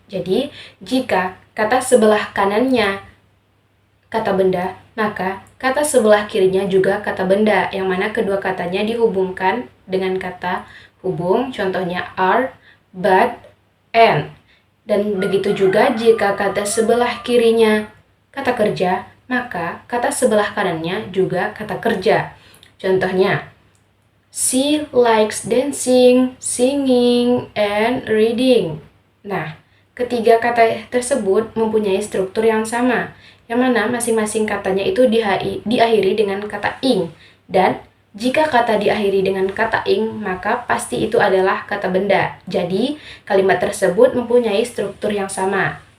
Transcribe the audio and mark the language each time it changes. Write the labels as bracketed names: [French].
[Indonesian] Jadi, jika kata sebelah kanannya kata benda, maka kata sebelah kirinya juga kata benda, yang mana kedua katanya dihubungkan dengan kata hubung, contohnya are, but, and. Dan begitu juga jika kata sebelah kirinya kata kerja, maka kata sebelah kanannya juga kata kerja. [English] Contohnya, she likes dancing, singing, and reading. [Indonesian] Nah, ketiga kata tersebut mempunyai struktur yang sama, yang mana masing-masing katanya itu diakhiri dengan kata ing. Dan jika kata diakhiri dengan kata ing, maka pasti itu adalah kata benda. Jadi, kalimat tersebut mempunyai struktur yang sama.